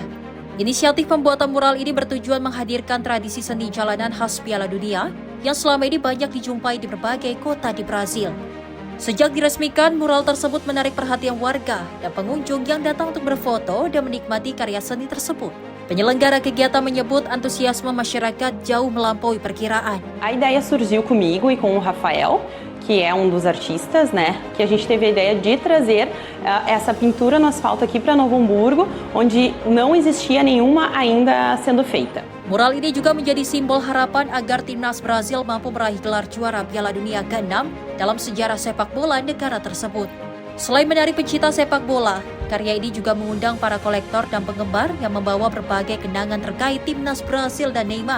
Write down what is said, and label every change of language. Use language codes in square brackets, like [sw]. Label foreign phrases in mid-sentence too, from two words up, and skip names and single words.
[id] Inisiatif pembuatan mural ini bertujuan menghadirkan tradisi seni jalanan khas Piala Dunia yang selama ini banyak dijumpai di berbagai kota di Brasil. Sejak diresmikan, mural tersebut menarik perhatian warga dan pengunjung yang datang untuk berfoto dan menikmati karya seni tersebut. Penyelenggara kegiatan menyebut antusiasme masyarakat jauh melampaui perkiraan. [pt] A ideia surgiu comigo e com o Rafael, que é dos artistas, né? Que a gente teve a ideia de trazer essa pintura no asfalto aqui para Novo Hamburgo, onde não existia nenhuma ainda sendo feita. [id] Mural ini juga menjadi simbol harapan agar timnas Brasil mampu meraih gelar juara Piala Dunia ke-6 dalam sejarah sepak bola negara tersebut. Selain menarik pencinta sepak bola, karya ini juga mengundang para kolektor dan penggemar yang membawa berbagai kenangan terkait timnas Brasil dan Neymar.